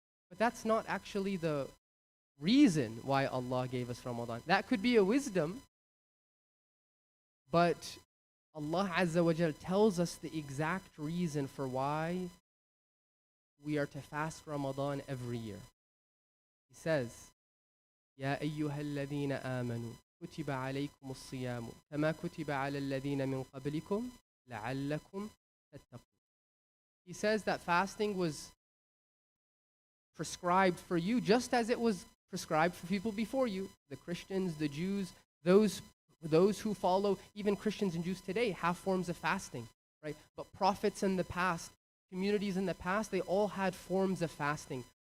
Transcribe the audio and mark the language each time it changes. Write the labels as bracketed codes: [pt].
[en] But that's not actually the reason why Allah gave us Ramadan. That could be a wisdom, but Allah Azza wa Jal tells us the exact reason for why we are to fast Ramadan every year. He says, [ar] يا أيها الذين آمنوا كتب عليكم الصيام كما كتب على الذين من قبلكم لعلكم تتقون. [en] He says that fasting was prescribed for you just as it was prescribed for people before you. The Christians, the Jews, those who follow, even Christians and Jews today have forms of fasting, right? But prophets in the past, communities in the past, they all had forms of fasting.